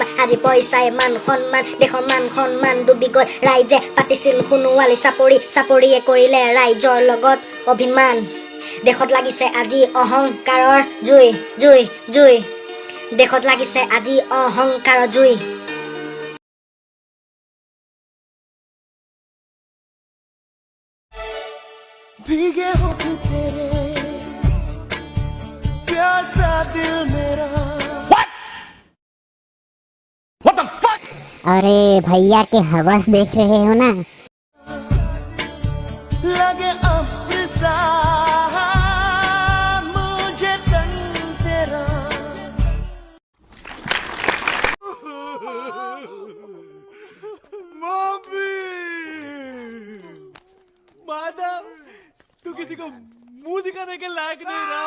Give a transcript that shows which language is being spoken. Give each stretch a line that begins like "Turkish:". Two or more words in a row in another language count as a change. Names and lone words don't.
Assamese: আজি পইচাই মান সন্মান, দেশৰ মান সন্মান ডুবি গ'ল। ৰাইজে পাতিছিল সোণোৱালী চাপৰি, চাপৰিয়ে কৰিলে ৰাইজৰ লগত অভিমান। দেশত লাগিছে আজি অহংকাৰৰ জুই, জুই, জুই। দেশত লাগিছে আজি অহংকাৰৰ জুই।
Hindi: भीगे होठ तेरे, प्यासा दिल मेरा।
English: What the fuck?
Hindi: अरे भैया के हवस देख रहे हो ना? लगे अब्र सा मुझे तन तेरा। मम्मी, माधव, तू किसी को मुंह दिखाने के लायक नहीं रहा।